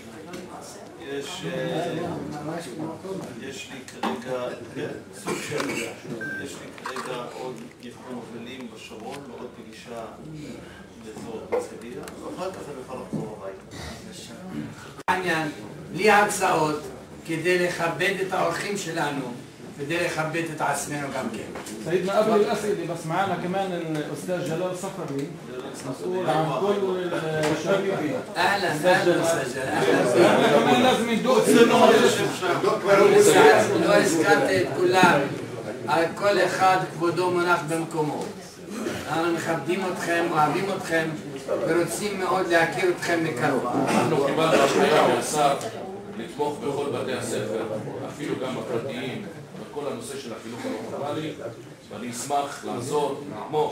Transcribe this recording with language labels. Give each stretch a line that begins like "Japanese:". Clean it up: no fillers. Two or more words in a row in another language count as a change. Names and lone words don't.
Hebrew: יש לי כרגע, סוג של, יש לי כרגע עוד ניחום אבלים בשרון ועוד פגישה באזור הרצליה, ואחר כך אני יכול לחזור הביתה. העניין, בלי הרצאות, כדי לכבד את האורחים שלנו כדי לכבד את עצמנו גם כן.
Arabic: سيدنا قبل الأسئلة بس معنا كمان الأستاذ جلال صفري مسؤول عن كل الشبيبة. أهلا أهلا أستاذ جلال. كمان لازم ندوق
Hebrew: לא הזכרתי את כולם, כל אחד כבודו מונח במקומו. אנחנו מכבדים אתכם, אוהבים אתכם ורוצים מאוד להכיר אתכם מקרוב. אנחנו קיבלנו הנחיה מהשר לתמוך בכל בתי הספר, אפילו גם הפרטיים, בכל הנושא של החינוך הלא פורמלי, ואני אשמח לעזור, לתמוך